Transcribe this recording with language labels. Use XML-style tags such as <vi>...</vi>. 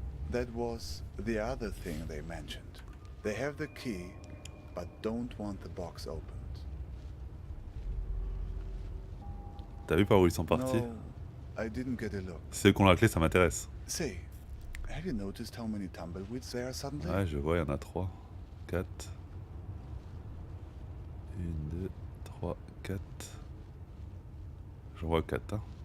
<en>That was the other thing they mentioned. They have the key, but don't want the box opened.</en> <fr>T'as vu par où ils sont partis?</fr> <en>No, I didn't get a look.</en> <fr>Ceux qui ont la clé, ça m'intéresse.</fr> <en>Say, have you noticed how many tumbleweeds there are suddenly?</en> <fr>Ouais, je vois, il y en a 3, 4. 1, 2, 3, 4. J'en vois 4, hein.</fr>